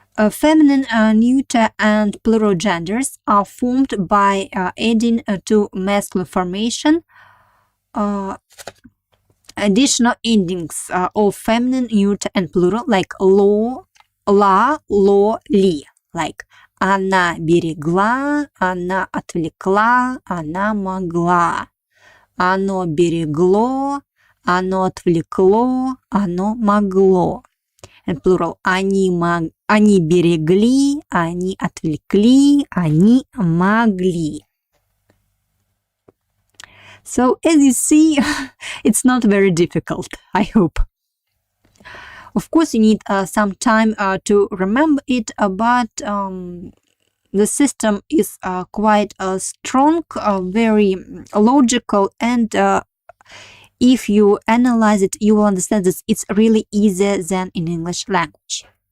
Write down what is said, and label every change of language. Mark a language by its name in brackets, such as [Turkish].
[English] Feminine, neuter, and plural genders are formed by adding to masculine formation additional endings of feminine, neuter, and plural, like lo, la, lo, ли, like [Russian] она берегла, она отвлекла, она могла. Оно берегло, оно отвлекло, оно могло. [English] and plural [Russian] они берегли, они отвлекли, они могли. [English] So as you see, it's not very difficult, I hope. Of course, you need some time to remember it, but the system is quite strong, very logical, and if you analyze it, you will understand that it's really easier than in English language.